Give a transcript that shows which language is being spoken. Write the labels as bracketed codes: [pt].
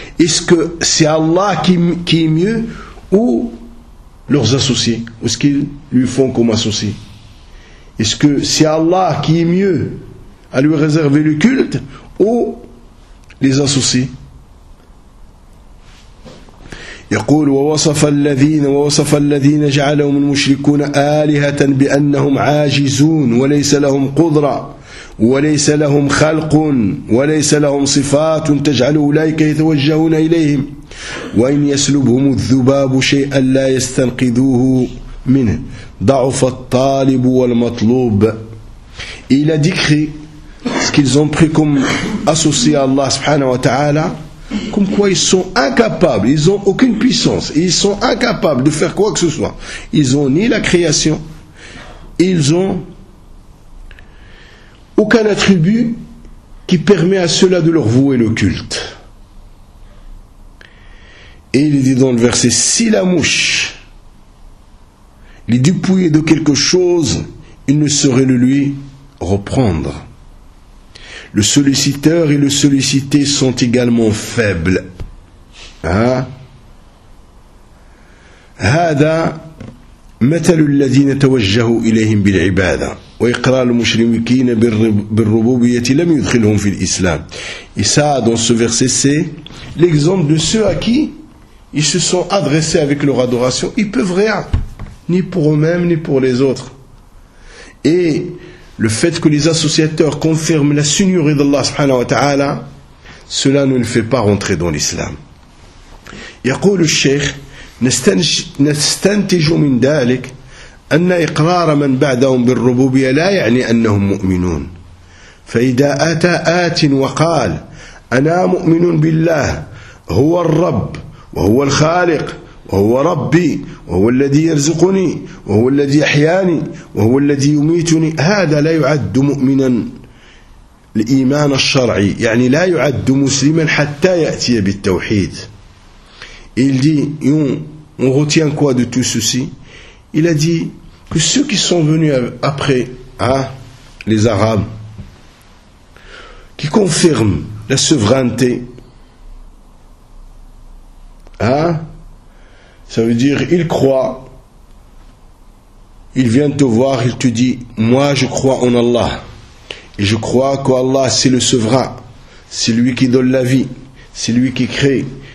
[fr] Est-ce que c'est Allah qui est mieux ou leurs associés, ou ce qu'ils lui font comme associés? Est-ce que c'est Allah qui est mieux à lui réserver le culte ou les associés? [ar] يقول ووصف الذين جعلهم المشركون آلهة بأنهم عاجزون وليس لهم قدرة وليس لهم خلق وليس لهم صفات تجعل أولئك يتوجهون إليهم وإن يسلبهم الذباب شيئا لا يستنقذوه منه ضعف الطالب والمطلوب إلى ذكر [fr] ce qu'ils ont pris comme associé à Allah subhanahu wa ta'ala comme quoi ils sont incapables, ils n'ont aucune puissance, ils sont incapables de faire quoi que ce soit. Ils n'ont ni la création, ils n'ont aucun attribut qui permet à ceux-là de leur vouer le culte. Et il dit dans le verset, si la mouche les dépouillait de quelque chose, il ne saurait le lui reprendre. Le solliciteur et le sollicité sont également faibles. [ar] هذا مثل الذين توجهوا إليهم بالعبادة وإقرار المشركين بالربوبية لم يدخلهم في الإسلام. [fr] Et ça, dans ce verset, c'est l'exemple de ceux à qui ils se sont adressés avec leur adoration. Ils ne peuvent rien, ni pour eux-mêmes, ni pour les autres. Et le fait que les associateurs confirment la seigneurie d'Allah subhanahu wa ta'ala, cela ne le fait pas rentrer dans l'islam. [ar] يقول الشيخ نستنتج من ذلك أن إقرار من بعدهم بالربوبية لا يعني أنهم مؤمنون فإذا أتى آت وقال أنا مؤمن بالله هو الرب وهو الخالق وهو ربي وهو الذي يرزقني وهو الذي أحياني وهو الذي يميتني. هذا لا يعد مؤمنا الإيمان الشرعي، يعني لا يعد مسلما حتى يأتي بالتوحيد. [fr] Il dit, on retient quoi de tout ceci? Il a dit que ceux qui sont venus après les Arabes, qui confirment la souveraineté, ça veut dire ils croient, ils viennent te voir, ils te disent, moi je crois en Allah, et je crois qu'Allah c'est le souverain, c'est lui qui donne la vie, c'est lui qui crée.